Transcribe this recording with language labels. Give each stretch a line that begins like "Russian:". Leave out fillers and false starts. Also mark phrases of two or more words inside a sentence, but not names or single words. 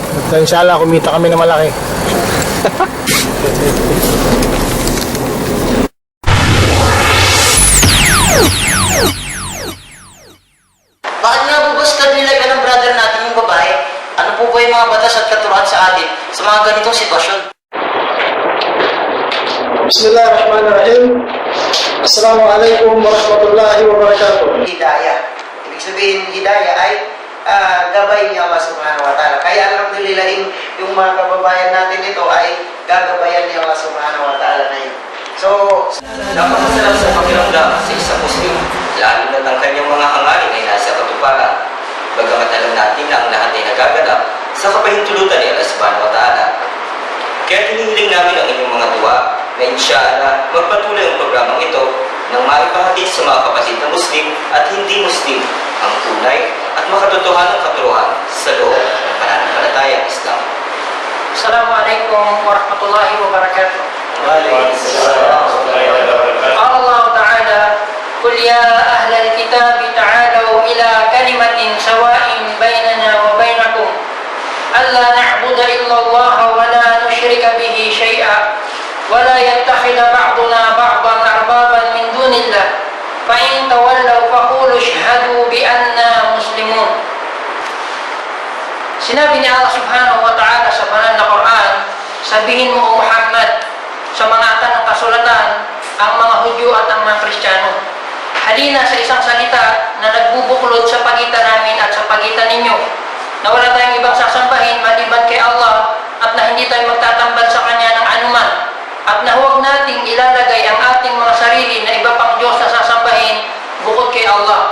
Filipino: At inshallah, kumita kami na malaki. Bakit nga po ba sa nilaga ng brother natin yung babae? Ano po ba yung mga batas at katuruan sa atin sa mga ganitong sitwasyon?
Arabic: بسم الله الرحمن الرحيم. السلام عليكم ورحمة الله وبركاته.
Filipino: Hidayah. Ibig sabihin, hidayah ay gabay ni
Arabic: الله سبحانه وتعالى.
Filipino: Kaya alhamdulillah, yung mga kababayan natin ito ay gagabayan ni
Arabic: الله سبحانه وتعالى
Filipino: na yun. So, Napakasarap sa pakiramdam sa isang Muslim, lalo na ng kanyang mga hangarin ay nasa katuparan. Bagamat alam natin na ang lahat ay nagaganap sa kapahintulutan ni
Arabic: الله سبحانه وتعالى.
Filipino: Kaya hinihiling namin ang inyong mga tuwa na insyaallah magpatuloy ang programang ito nang maipahatid sa mga kapatid na Muslim at hindi Muslim ang tunay at makatotohanang katuruan sa loob ng pananampalatayang Islam.
Arabic: السلام عليكم ورحمة الله وبركاته. وعليكم السلام. قال الله تعالى قل يا أهل الكتاب تعالوا إلى كلمة سواء بيننا وبينكم ألا نعبد إلا الله ولا نشرك به شيئا ولا يتخذ بعضنا بعضا أربابا من دون الله فإن تولوا فقولوا اشهدوا بأننا مسلمون.
Filipino: Sinabi ni
Arabic: الله سبحانه وتعالى
Filipino: sa banal na Quran, sabihin mo, O Muhammad, sa mga aklat ng kasulatan, ang mga Hudyo at ang mga Kristiyano, halina sa isang salita na nagbubuklod sa pagitan namin at sa pagitan ninyo, na wala tayong ibang sasambahin maliban kay Allah at na hindi tayo magtatambal sa Kanya ng anuman, at na huwag nating ilalagay ang ating mga sarili na iba pang Diyos na sasambahin bukod kay Allah.